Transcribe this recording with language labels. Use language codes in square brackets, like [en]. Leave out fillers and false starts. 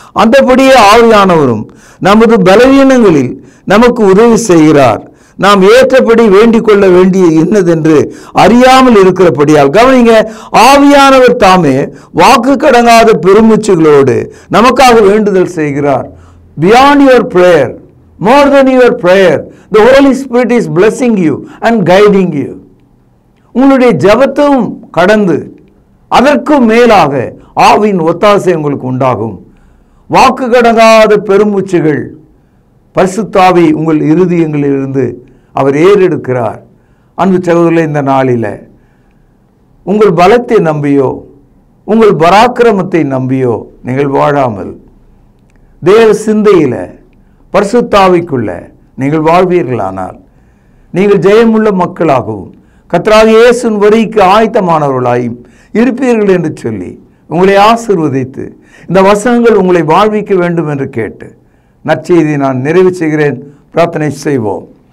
[ta] அந்தபடியே ஆவியானவரும் நமது பலவீனங்களில் நமக்கு உதவி செய்கிறார். நாம் ஏற்றபடி வேண்டிக் கொள்ள வேண்டிய என்னதென்று அறியாமல் இருக்கிறபடியால், கவனிங்க, ஆவியானவர் தாமே வாக்கு கடங்காத பெருமூச்சுகளோடு நமக்காக வேண்டுதல் செய்கிறார். [en] Beyond your prayer, more than your prayer, the Holy Spirit is blessing you and guiding you. [ta] உங்களுடைய ஜெபத்தும் கடந்து அதற்கும் மேலாக ஆவியின் ஒத்தாசை உங்களுக்கு உண்டாகும். வாக்கு கடங்காத பெருமூச்சுகள் பரிசுத்த ஆவி உங்கள் இருதயங்களிலிருந்து அவர் ஏறெடுக்கிறார். அன்பு சகோதரர்களே, இந்த நாளில் உங்கள் பலத்தை நம்பியோ உங்கள் பராக்கிரமத்தை நம்பியோ நீங்கள் வாழாமல் தேவ சிந்தையில் பரிசுத்த ஆவிக்குள்ள நீங்கள் வாழ்வீர்களானால் நீங்கள் ஜெயமுள்ள மக்களாகவும் கர்த்தராகிய இயேசுவின் வருகைக்கு ஆயத்தமானவர்களாயும் இருப்பீர்கள் என்று சொல்லி உங்களை ஆசீர்வதித்து இந்த வசனங்கள் உங்களை வாழ்விக்க வேண்டும் என்று கேட்டு நற்செய்தியை நான் நிறைவு செய்கிறேன். பிரார்த்தனை செய்வோம்.